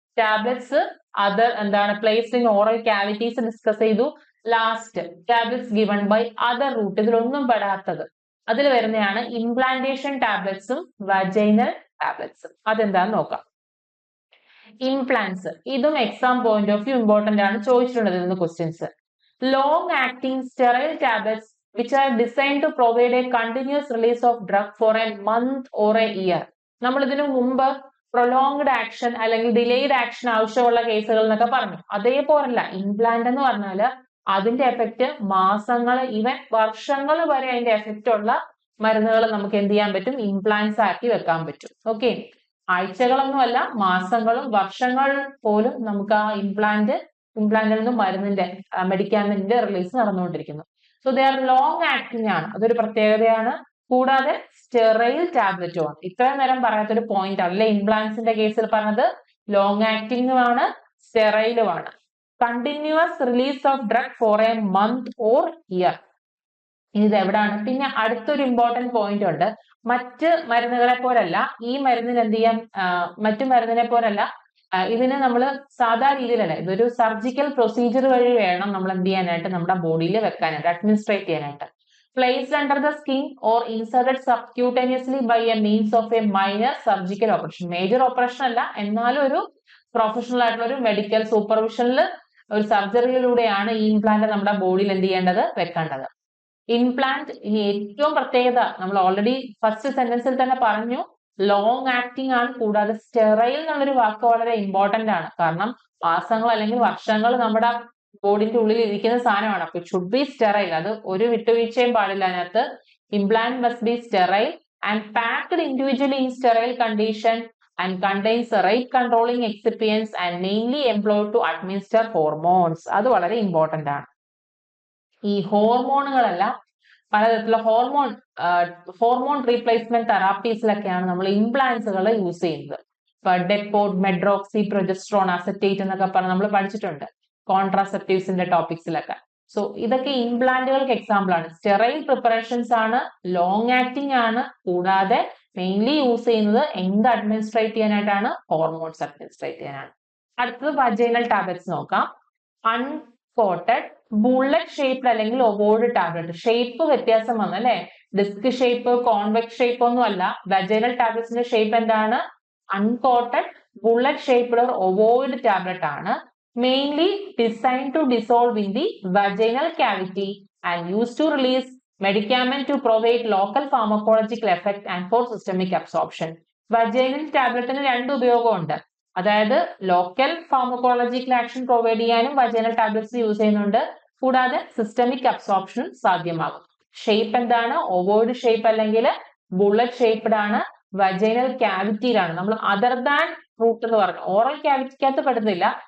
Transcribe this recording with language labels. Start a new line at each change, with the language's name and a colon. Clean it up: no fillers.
English: Tablets other എന്താണ് placed in oral cavities discuss ചെയ്തു. Last tablets given by other route,
Malayalam: ഇതിലൊന്നും പെടാത്തത് അതിൽ വരുന്നതാണ് ഇംപ്ലാന്റേഷൻ ടാബ്ലറ്റ്സും വജൈനൽ ടാബ്ലറ്റ്സും. അതെന്താന്ന് നോക്കാം. ഇംപ്ലാന്റ്സ്, ഇതും exam point of view important ആണ്, ചോദിച്ചിട്ടുണ്ട് ഇതിൽ നിന്ന് questions.
English: Long acting sterile tablets which are designed to provide a continuous release of drug for a month or a year.
Malayalam: നമ്മൾ ഇതിനു മുമ്പ് പ്രൊലോങ്ഡ് ആക്ഷൻ അല്ലെങ്കിൽ ഡിലേഡ് ആക്ഷൻ ആവശ്യമുള്ള കേസുകൾ എന്നൊക്കെ പറഞ്ഞു. അതേപോലല്ല ഇംപ്ലാന്റ് എന്ന് പറഞ്ഞാൽ അതിന്റെ എഫക്റ്റ് മാസങ്ങൾ ഈവൻ വർഷങ്ങൾ വരെ അതിന്റെ എഫക്റ്റ് ഉള്ള മരുന്നുകൾ നമുക്ക് എന്ത് ചെയ്യാൻ പറ്റും? ഇംപ്ലാന്റ്സ് ആക്കി വെക്കാൻ പറ്റും. ഓക്കെ, ആഴ്ചകളൊന്നുമല്ല, മാസങ്ങളും വർഷങ്ങൾ പോലും നമുക്ക് ആ ഇംപ്ലാന്റിൽ നിന്നും മരുന്നിന്റെ മെഡിക്കാമെന്റിന്റെ റിലീസ് നടന്നുകൊണ്ടിരിക്കുന്നു.
English: so they are long acting
Malayalam: ആണ്, അതൊരു പ്രത്യേകതയാണ്. കൂടാതെ സ്റ്റെറൈൽ ടാബ്ലറ്റും ആണ്. ഇത്രയും നേരം പറയാത്തൊരു പോയിന്റ് അല്ല. ഇംപ്ലാന്റ്സിന്റെ കേസിൽ പറഞ്ഞത് ലോങ് ആക്ടിങ്ങും ആണ് സ്റ്റെറൈലും ആണ്.
English: Continuous release of drug for a month or year.
Malayalam: ഇത് എവിടാണ്? പിന്നെ അടുത്തൊരു ഇമ്പോർട്ടന്റ് പോയിന്റ് ഉണ്ട്. മറ്റ് മരുന്നുകളെ പോലല്ല ഈ മരുന്നിന് എന്ത് ചെയ്യാം? മറ്റു മരുന്നിനെ പോലല്ല ഇതിന് നമ്മൾ സാധാ രീതിയിലല്ല, ഇതൊരു സർജിക്കൽ പ്രൊസീജിയർ വഴി വേണം നമ്മൾ എന്ത് ചെയ്യാനായിട്ട്? നമ്മുടെ ബോഡിയിൽ വെക്കാനായിട്ട്, അഡ്മിനിസ്ട്രേറ്റ് ചെയ്യാനായിട്ട്.
English: placed under the skin or inserted subcutaneously by a means of a minor surgical operation.
Malayalam: Major operation അല്ല, എന്നാലും ഒരു പ്രൊഫഷണൽ ആയിട്ടുള്ള ഒരു മെഡിക്കൽ സൂപ്പർവിഷനിൽ ഒരു സർജറിയിലൂടെയാണ് ഈ ഇംപ്ലാന്റ് നമ്മുടെ ബോഡിയിൽ എന്ത് ചെയ്യേണ്ടത്, വെക്കേണ്ടത്. ഇംപ്ലാന്റ് ഇനി ഏറ്റവും പ്രത്യേകത നമ്മൾ ഓൾറെഡി ഫസ്റ്റ് സെന്റൻസിൽ തന്നെ പറഞ്ഞു, ലോങ് ആക്ടിങ് ആണ്. കൂടാതെ സ്റ്റെറൈൽ എന്നുള്ളൊരു വാക്ക് വളരെ ഇമ്പോർട്ടന്റ് ആണ്. കാരണം മാസങ്ങൾ അല്ലെങ്കിൽ വർഷങ്ങൾ നമ്മുടെ ബോഡിന്റെ ഉള്ളിൽ ഇരിക്കുന്ന സാധനമാണ്.
English: അപ്പൊ it should be sterile.
Malayalam: അത് ഒരു വിട്ടുവീഴ്ചയും പാടില്ല അതിനകത്ത്.
English: Implant must be sterile and packed individually in sterile condition and contains rate controlling excipients and mainly employed to administer hormones.
Malayalam: അത് വളരെ ഇമ്പോർട്ടന്റ് ആണ്. ഈ ഹോർമോണുകളെല്ലാം പലതരത്തിലുള്ള ഹോർമോൺ റീപ്ലേസ്മെന്റ് തെറാപ്പീസിലൊക്കെയാണ് നമ്മൾ ഇംപ്ലാന്റ്സുകൾ യൂസ് ചെയ്യുന്നത്. ഇപ്പൊ ഡെപ്പോട്ട്, മെഡ്രോക്സി, പ്രൊജസ്ട്രോൺ, അസറ്റേറ്റ് എന്നൊക്കെ പറഞ്ഞ് നമ്മൾ പഠിച്ചിട്ടുണ്ട് കോൺട്രാസെപ്റ്റീവ്സിന്റെ ടോപ്പിക്സിലൊക്കെ. സോ ഇതൊക്കെ ഇംപ്ലാന്റുകൾക്ക് എക്സാമ്പിൾ ആണ്. സ്റ്റെറൈൽ പ്രിപ്പറേഷൻസ് ആണ്, ലോങ് ആക്ടിങ് ആണ്. കൂടാതെ മെയിൻലി യൂസ് ചെയ്യുന്നത് എന്ത് അഡ്മിനിസ്ട്രേറ്റ് ചെയ്യാനായിട്ടാണ്, ഹോർമോൺസ് അഡ്മിനിസ്ട്രേറ്റ് ചെയ്യാനാണ്. അടുത്തത് വജൈനൽ ടാബ്ലറ്റ്സ് നോക്കാം. അൺകോട്ടഡ് ബുള്ളറ്റ് ഷേപ്ഡ് അല്ലെങ്കിൽ ഒവോയ്ഡ് ടാബ്ലറ്റ്. ഷേപ്പ് വ്യത്യാസം വന്നു അല്ലെ, ഡിസ്ക് ഷേപ്പ്, കോൺവെക്സ് ഷേപ്പ് ഒന്നും അല്ല. വജൈനൽ ടാബ്ലറ്റ്സിന്റെ ഷേപ്പ് എന്താണ്,
English: uncoated bullet shaped or ovoid tablet
Malayalam: ആണ്.
English: Mainly designed to dissolve in the vaginal cavity and used to release medicament to provide local pharmacological effect and for systemic absorption.
Malayalam: Vaginal ടാബ്ലറ്റിന് രണ്ട് ഉപയോഗമുണ്ട്. അതായത് local pharmacological action provide ചെയ്യാനും vaginal tablets use ചെയ്യുന്നുണ്ട്. കൂടാതെ systemic അബ്സോർപ്ഷനും സാധ്യമാകും. Shape എന്താണ്, ഒവോയ്ഡ് shape അല്ലെങ്കിൽ bullet shaped ആണ്. Vaginal ക്യാവിറ്റിയിലാണ്. നമ്മൾ അതർ ദാൻ റൂട്ട് എന്ന് പറഞ്ഞു, ഓറൽ ക്യാവിറ്റിക്കകത്ത് പെടുന്നില്ല.